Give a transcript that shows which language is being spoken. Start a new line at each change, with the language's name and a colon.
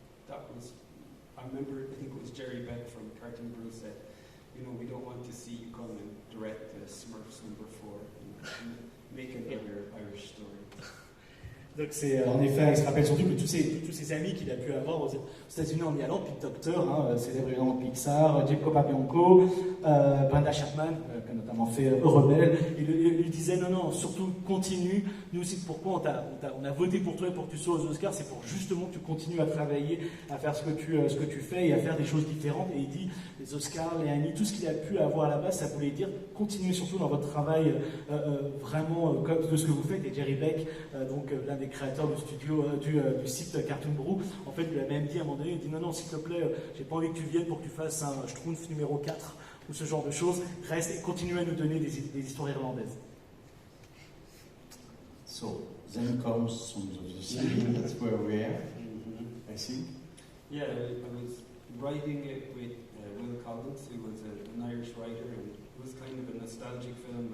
English: And I remember, I think it was Jerry Beck from Cartoon Brew said, we don't want to see you come and direct Smurfs #4 and make another Irish story.
French: Donc c'est en effet, il se rappelle surtout que tous ces amis qu'il a pu avoir aux États-Unis en y allant, Pete Docter, célèbre évidemment Pixar, Jim Capobianco, Brenda Chapman, qui a notamment fait Rebelle, il lui disait non, surtout continue, nous aussi pourquoi on a voté pour toi et pour que tu sois aux Oscars, c'est pour justement que tu continues à travailler, à faire ce que tu fais et à faire des choses différentes. Et il dit les Oscars, les Annie, tout ce qu'il a pu avoir là-bas, ça voulait dire continuez surtout dans votre travail vraiment comme de ce que vous faites. Et Jerry Beck, donc l'un des créateurs du studio du site Cartoon Brew, en fait il a même dit à un moment donné, il dit non s'il te plaît, j'ai pas envie que tu viennes pour que tu fasses un Schtroumpf numéro 4 ou ce genre de choses, reste et continue à nous donner des histoires irlandaises.
English: So then comes Songs of the Sea. That's where we are, I think. Yeah, I was writing it with Will Collins, who was an Irish writer, and it was kind of a nostalgic film.